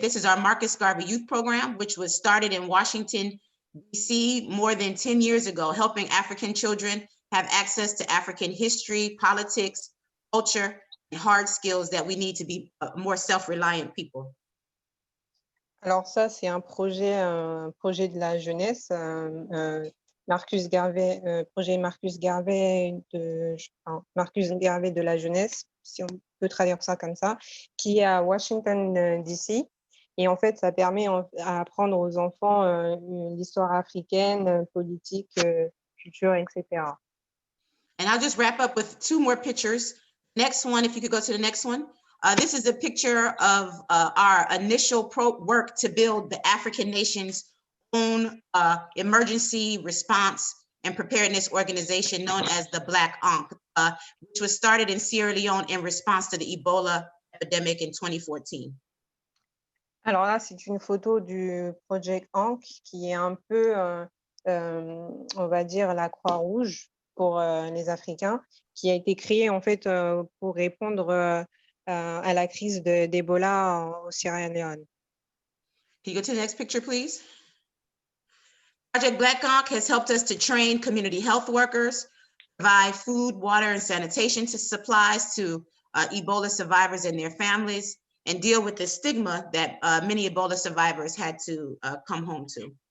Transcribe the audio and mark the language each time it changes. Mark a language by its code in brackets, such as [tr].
[en] This is our Marcus Garvey Youth Program, which was started in Washington, D.C. more than 10 years ago, helping African children have access to African history, politics, culture, and hard skills that we need to be more self-reliant people. [fr] Alors ça, c'est un projet de la jeunesse, Marcus Garvey, projet Marcus Garvey de la jeunesse, si on peut traduire ça comme ça, qui est à Washington, D.C. Et en fait, ça permet à apprendre aux enfants l'histoire africaine, politique, culture, etc. [en] And I'll just wrap up with two more pictures. Next one, if you could go to the next one. This is a picture of our initial work to build the African nation's own emergency response and preparedness organization known as the Black Ankh, which was started in Sierra Leone in response to the Ebola epidemic in 2014. [fr] Alors là, c'est une photo du Project Ankh qui est un peu, on va dire, la Croix-Rouge pour les Africains, qui a été créé en fait pour répondre à la crise d'Ebola au Sierra Leone. [en] Can you go to the next picture, please? Project Black Ankh has helped us to train community health workers, provide food, water, and sanitation supplies to Ebola survivors and their families, and deal with the stigma that many Ebola survivors had to come home to.